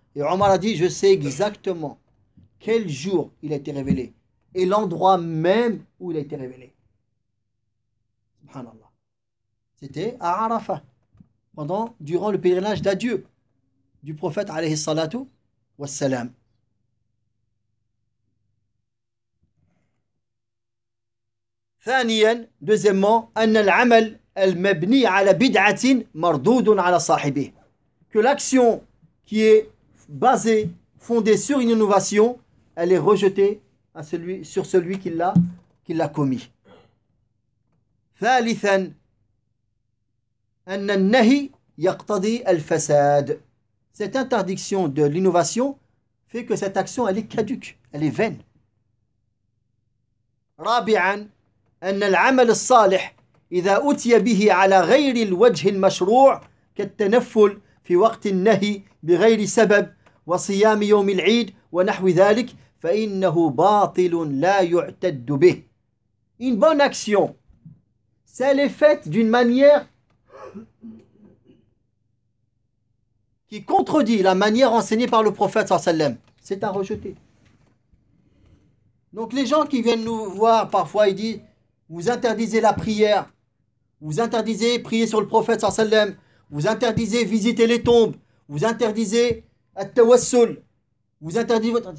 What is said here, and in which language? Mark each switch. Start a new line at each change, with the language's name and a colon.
French: Et Omar a dit, je sais exactement quel jour il a été révélé. Et l'endroit même où il a été révélé. Subhanallah. C'était à Arafat. Durant le pèlerinage d'adieu du prophète alayhi salatu wassalam.
Arabic: ثانيا
French: دوزيمون
Arabic: أن العمل المبني على بدعة مردود على صاحبه.
French: Que l'action qui est basée, fondée sur une innovation, elle est rejetée à celui, sur celui qui l'a commis.
Arabic: ثالثا أن النهي يقتضي الفساد.
French: Cette interdiction de l'innovation fait que cette action elle est caduque, elle est vaine.
Arabic: رابعا أن العمل الصالح إذا أتي به على غير الوجه المشروع كالتنفل في وقت النهي بغير سبب وصيام يوم العيد ونحو ذلك فإنه باطل لا يعتد به.
French: Une bonne action, si elle est faite d'une manière qui contredit la manière enseignée par le prophète sallam, c'est à rejeter. Donc les gens qui viennent nous voir parfois, ils disent, vous interdisez la prière, vous interdisez prier sur le prophète sallallahu alayhi wa sallam, vous interdisez visiter les tombes, vous interdisez at-tawassul, vous interdisez...